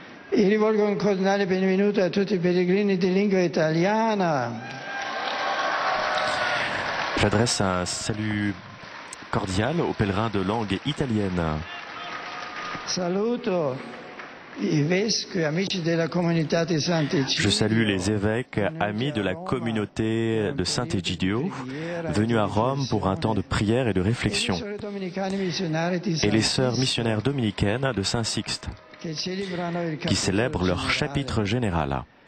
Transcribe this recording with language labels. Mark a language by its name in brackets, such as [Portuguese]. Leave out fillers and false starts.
[Italian] E rivolgo un cordiale benvenuto a tutti i pellegrini di lingua italiana. [French] J'adresse un salut cordial aux pèlerins de langue italienne. [Italian] Saluto i vescovi, amici della comunità di Sant'Egidio. [French] Je salue les évêques, amis de la communauté de Sant'Egidio, venus à Rome pour un temps de prière et de réflexion, et les sœurs missionnaires dominicaines de Saint-Sixte, qui célèbrent leur chapitre général.